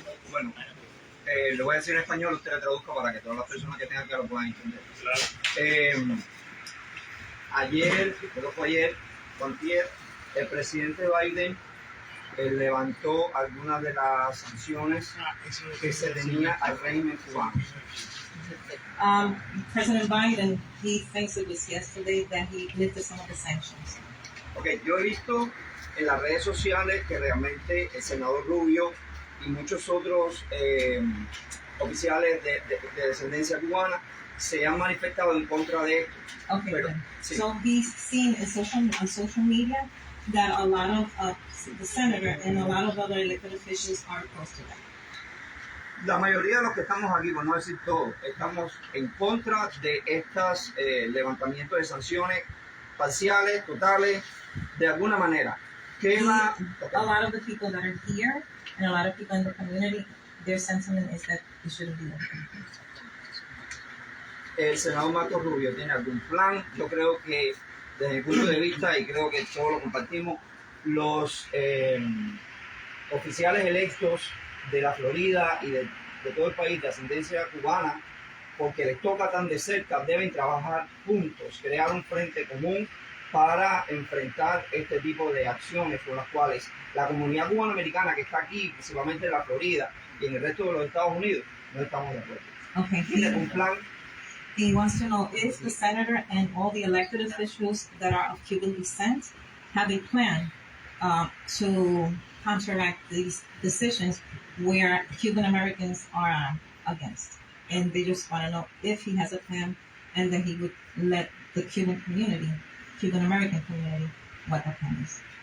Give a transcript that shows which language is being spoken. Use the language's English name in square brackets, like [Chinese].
[Spanish] Bueno, lo voy a decir en español, usted le traduzca para que todas las personas que tengan que lo puedan entender. Ayer, creo que fue ayer, antier, el presidente Biden levantó algunas de las sanciones que se tenía al régimen cubano. [English] President Biden, he thinks it was yesterday that he lifted some of the sanctions. [Spanish] Okay, yo he visto en las redes sociales que realmente el senador Rubio y muchos otros oficiales de descendencia cubana se han manifestado en contra de esto. [English] Okay, [Spanish] Pero, [English] good. [Spanish] sí. [English] So he's seen on social media that a lot of the senator and a lot of other elected officials are opposed to that. [Spanish] La mayoría de los que estamos aquí, por no decir todos, estamos en contra de estos levantamientos de sanciones parciales, totales, de alguna manera. [English] A lot of the people that are here and a lot of people in the community, their sentiment is that it shouldn't be open. [Spanish] El senador Marco Rubio tiene algún plan. Yo creo que desde mi punto de vista, y creo que todos lo compartimos, los oficiales electos de la Florida y de todo el país de ascendencia cubana, porque les toca tan de cerca, deben trabajar juntos, crear un frente común para enfrentar este tipo de acciones con las cuales la comunidad cubanoamericana que está aquí, principalmente en la Florida y en el resto de los Estados Unidos, no estamos de acuerdo. [English] Okay. [Spanish] Tiene un plan. [English] He wants to know if the senator and all the elected officials that are of Cuban descent have a plan to counteract these decisions where Cuban Americans are against. And they just want to know if he has a plan and then he would let the Cuban American community, what that plan is.